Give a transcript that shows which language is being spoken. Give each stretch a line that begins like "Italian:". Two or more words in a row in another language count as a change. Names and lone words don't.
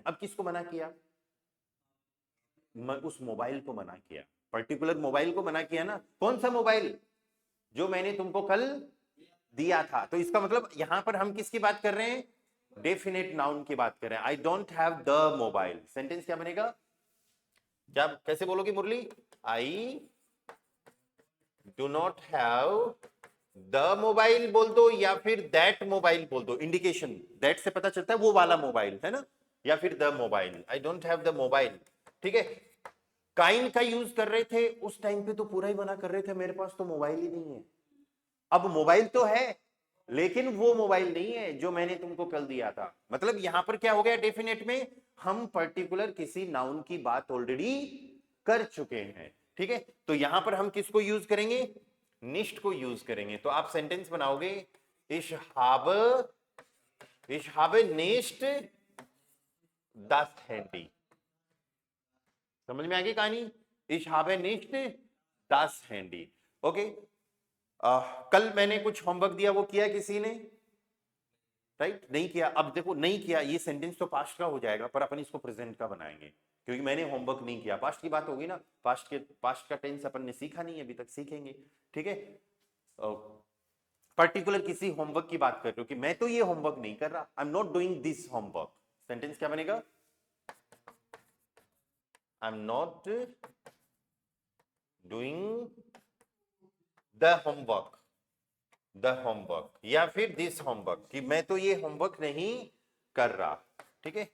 Hindi: अब किसको मना किया, उस मोबाइल को मना किया,
English: particular mobile
Hindi: को मना किया ना। कौन सा मोबाइल, जो मैंने तुमको कल दिया था। तो इसका मतलब यहां पर हम किसकी बात कर रहे हैं,
English: definite noun
Hindi: की बात कर रहे हैं।
English: I don't have the mobile,
Hindi: सेंटेंस क्या बनेगा, क्या कैसे बोलोगे मुरली,
English: I do not have the mobile
Hindi: बोल दो, या फिर
English: that mobile
Hindi: बोल दो।
English: indication that
Hindi: से पता चलता है वो वाला मोबाइल है ना, या फिर
English: the mobile, I don't have the mobile,
Hindi: ठीक है। काइन का यूज कर रहे थे उस टाइम पे तो पूरा ही मना कर रहे थे, मेरे पास तो मोबाइल ही नहीं है। अब मोबाइल तो है लेकिन वो मोबाइल नहीं है जो मैंने तुमको कल दिया था। मतलब यहां पर क्या हो गया, डेफिनेट में हम पर्टिकुलर किसी नाउन की बात ऑलरेडी कर चुके हैं, ठीक है। तो यहां पर हम किसको यूज करेंगे, निश्ट को यूज करेंगे। तो आप सेंटेंस बनाओगे,
German: Ich habe nicht das Handy.
Hindi: समझ में आ गई कहानी,
German: Ich habe nicht das Handy.
Hindi: ओके, कल मैंने कुछ होमवर्क दिया, वो किया किसी ने, राइट, नहीं किया। अब देखो नहीं किया, ये सेंटेंस तो पास्ट का हो जाएगा, पर अपन इसको प्रेजेंट का बनाएंगे, क्योंकि मैंने होमवर्क नहीं किया। पास्ट की बात होगी ना, पास्ट का टेंस अपन ने सीखा नहीं, अभी तक सीखेंगे, ठीक है। पर्टिकुलर किसी होमवर्क की बात कर रहे हो कि मैं तो ये होमवर्क नहीं कर रहा,
English: I am not doing this homework.
Hindi: सेंटेंस क्या बनेगा,
English: I am not doing the homework, the homework,
Hindi: या फिर
English: this homework,
Hindi: कि मैं तो ये होमवर्क नहीं कर रहा, ठीक है।